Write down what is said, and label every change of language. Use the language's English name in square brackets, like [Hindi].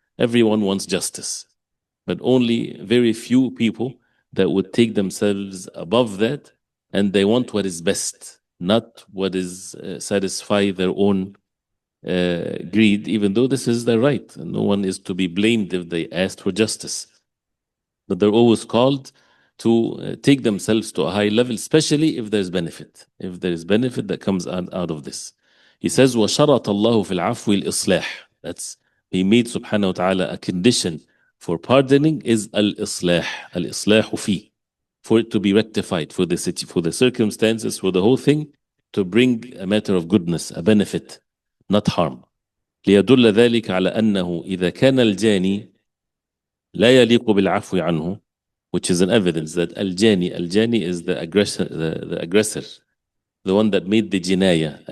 [English] Everyone wants justice, but only very few people that would take themselves above that, and they want what is best, not what is satisfy their own greed, even though this is their right. And no one is to be blamed if they asked for justice. But they're always called to take themselves to a high level, especially if there's benefit. If there is benefit that comes out of this. He says, [Arabic] وَشَرَطَ اللَّهُ فِي الْعَفْوِ الْإِصْلَاحِ. [English] That's, he made subhanahu wa ta'ala a condition for pardoning is al-islah, al-islahu fi, for it to be rectified, for the city, for the circumstances, for the whole thing, to bring a matter of goodness, a benefit, not harm. [Arabic] ليدل ذلك على أنه إذا كان الجاني لا يليق بالعفو عنه, [English] which is an evidence that al-jani is the aggressor, the one that made the jinaya.